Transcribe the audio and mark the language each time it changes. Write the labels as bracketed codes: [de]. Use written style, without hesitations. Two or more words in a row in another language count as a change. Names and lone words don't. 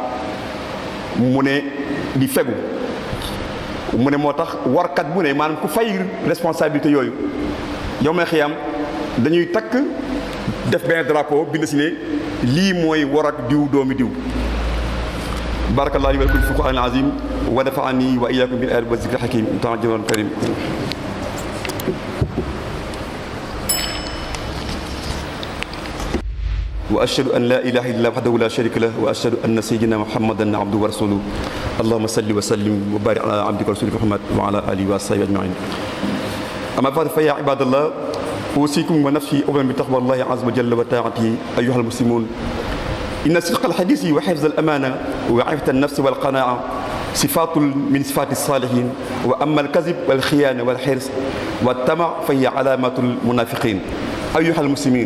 [wo] mu ne di fegu mu ne moo tax warkat bu ne maanaam ku fay responsabilité yooyu yow may xiyam dañuy takk def benn drapeau bind si ne lii mooy war ak diw doomi diw [ar] بارك الله لي ولكم في القرآن العظيم ونفعني وإياكم بالآيات والذكر الحكيم تعجلون كريم وأشهد أن لا إله إلا وحده لا شريك له وأشهد أن سيدنا محمدا عبده ورسوله اللهم صل وسلم وبارك على عبدك ورسولك محمد وعلى آله وصحبه أجمعين أما بعد فيا عباد الله أوصيكم ونفسي أولا بتقوى الله عز وجل وطاعته أيها المسلمون إن صدق الحديث وحفظ الأمانة وعفة النفس والقناعة صفات من صفات الصالحين وأما الكذب والخيانة والحرص والطمع فهي علامات المنافقين أيها المسلمين